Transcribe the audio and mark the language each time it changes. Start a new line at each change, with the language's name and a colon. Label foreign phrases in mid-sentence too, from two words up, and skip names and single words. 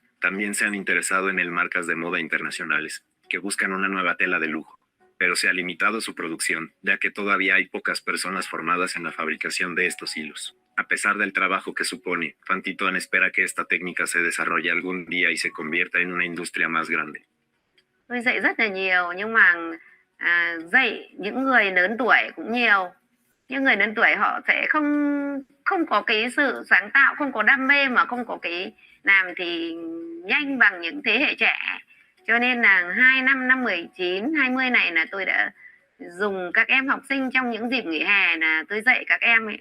Spanish: También se han interesado en marcas de moda internacionales, que buscan una nueva tela de lujo. Pero se ha limitado su producción, ya que todavía hay pocas personas formadas en la fabricación de estos hilos. A pesar del trabajo que supone, Fantitoan espera que esta técnica se desarrolle algún día y se convierta en una industria más grande.
Vietnamese: Tôi dạy rất là nhiều, nhưng mà dạy những người lớn tuổi cũng nhiều. Những người lớn tuổi họ sẽ không có cái sự sáng tạo, không có đam mê, mà không có cái làm thì nhanh bằng những thế hệ trẻ. Cho nên là 2 năm 19, 20 này là tôi đã dùng các em học sinh trong những dịp nghỉ hè, là tôi dạy các em ấy.